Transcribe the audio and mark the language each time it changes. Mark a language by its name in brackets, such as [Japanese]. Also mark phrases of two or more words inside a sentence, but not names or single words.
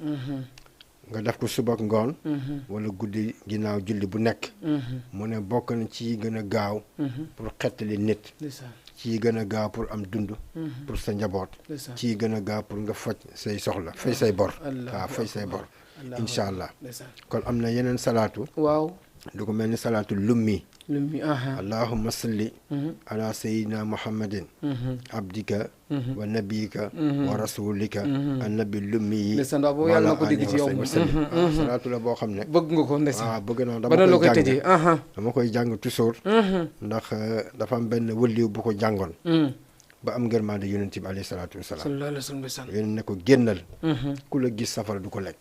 [Wolof] nga def ko suba ak ngoon wala guddi ginnaaw julli bu nekk mu ne bokk na ci gën a gaaw pour xettali nit ci gën a gaaw pour am dund pour sa njaboot ci gën a gaaw pour nga faj say soxla fay say bor waaw fay say bor [Arabic] إن شاء الله [Wolof] kon am na yeneen salaatu waaw lu ko mel ni salaatu lummi aha [Arabic] اللهم صل على سيدنا محمد عبدك ونبيك ورسولك النبي الأمي yi [Wolof] ndeysaan waaw boobu yàlla na ko dégg ci yow salaatu la boo xam ne bëgg nga ko ndeysaan waaw bëgg na ba la koy tëjee dama koy jàng toujours ndax dafa am benn wëlliw bu ko jàngoon ba am ngërmaande yonent bi [Arabic] عليه الصلاة والسلام صلى الله عليه وسلم ndeysaan [Wolof] yéen ne ko génnal ku la gis safara du ko lekk